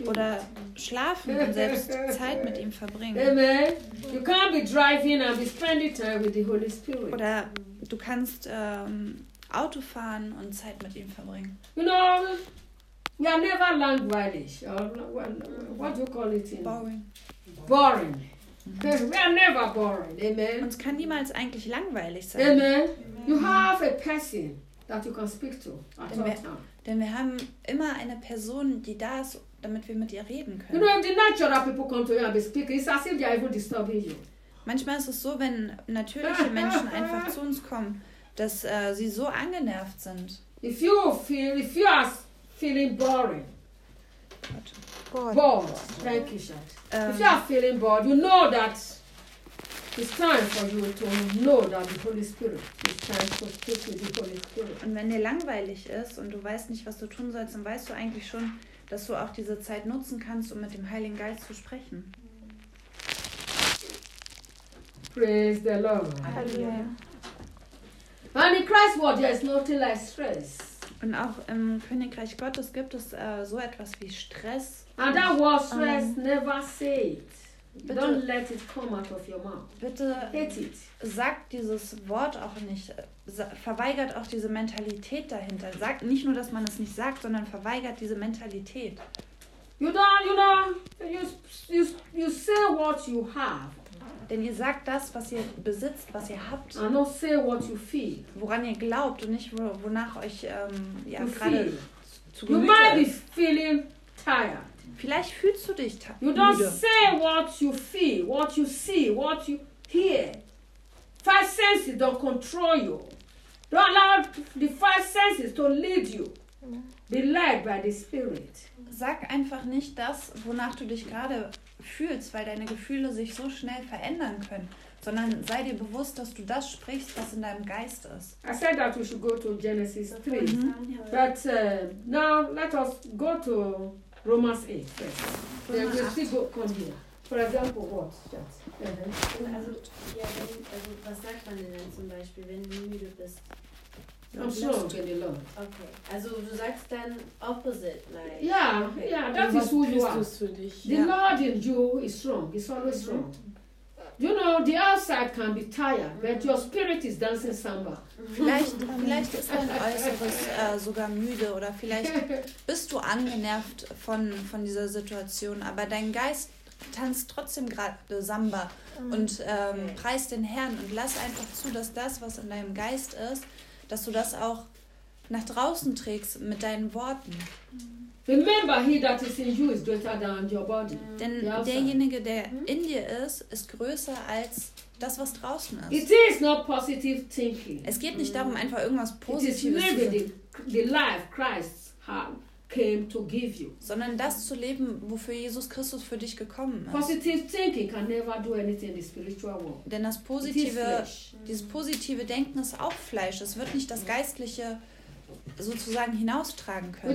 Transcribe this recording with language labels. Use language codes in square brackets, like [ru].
[de] Oder schlafen und selbst Zeit mit ihm verbringen. Amen. [en] You can't be driving and be spending time with the Holy Spirit. [de] Oder du kannst Auto fahren und Zeit mit ihm verbringen. [en] You know, we are never langweilig. What do you call it? Boring. Boring. Mm-hmm. We are never boring. Amen. [de] Uns kann niemals eigentlich langweilig sein. [en] Amen. You have a person. That you can speak to at all time. [de] Denn wir haben immer eine Person, die da ist, damit wir mit ihr reden können. [en] You know, if the natural people come to you and be speaking, it's as if they are even disturbing you. [de] Manchmal ist es so, wenn natürliche Menschen einfach zu uns kommen, dass sie so angenervt sind. [en] If you are feeling boring, bored, thank you, Shad. If you are feeling bored, you know that it's time for you to know that the Holy Spirit is trying to speak with the Holy Spirit. [de] Und wenn dir langweilig ist und du weißt nicht, was du tun sollst, dann weißt du eigentlich schon, dass du auch diese Zeit nutzen kannst, um mit dem Heiligen Geist zu sprechen. [en] Praise the Lord. Hallelujah. And in Christ's word, there is nothing like stress. [de] Und auch im Königreich Gottes gibt es so etwas wie Stress. [en] And that word stress never said. Bitte, don't let it come out of your mouth. [de] Bitte sagt dieses Wort auch nicht. Verweigert auch diese Mentalität dahinter. Sagt nicht nur, dass man es nicht sagt, sondern verweigert diese Mentalität. [en] You say what you have. [de] Denn ihr sagt das, was ihr besitzt, was ihr habt. [en] And not say what you feel. [de] Woran ihr glaubt und nicht wonach euch gerade zu Gemüte. [en] You might be feeling tired. [de] Vielleicht fühlst du dich müde. [en] You don't say what you feel, what you see, what you hear. Five senses don't control you. Don't allow the five senses to lead you. Be led by the Spirit. [de] Sag einfach nicht das, wonach du dich gerade fühlst, weil deine Gefühle sich so schnell verändern können. sondern sei dir bewusst, dass du das sprichst, was in deinem Geist ist. [en] I said that we should go to Genesis 3. Mm-hmm. But now let us go to Romans 8 first. Romans 8. There will still come here. For example, what? Mm-hmm. [de] Also, ja, wenn, also, was sagt man denn zum Beispiel, wenn du müde bist? [en] I'm strong. [de] Okay. Also, du sagst dann [en] opposite. Like. Yeah, okay. Yeah, that is who you are. The Lord in you is strong. It's always mm-hmm. strong. You know, the outside can be tired, mm-hmm. but your spirit is dancing samba. [de] Vielleicht ist dein Äußeres sogar müde oder vielleicht bist du angenervt von dieser Situation, aber dein Geist tanzt trotzdem gerade Samba und preist den Herrn und lass einfach zu, dass das, was in deinem Geist ist, dass du das auch nach draußen trägst mit deinen Worten. [en] Remember, he that is in you is greater than your body. [de] Denn derjenige, der in dir ist, ist größer als das, was draußen ist. [en] It is not positive thinking. [de] Es geht nicht darum, einfach irgendwas Positives zu tun. [en] The life Christ came to give you. [de] Sondern das zu leben, wofür Jesus Christus für dich gekommen ist. [en] Positive thinking can never do anything in the spiritual world. [de] Denn das positive, dieses positive Denken ist auch Fleisch. Es wird nicht das Geistliche sozusagen hinaustragen können.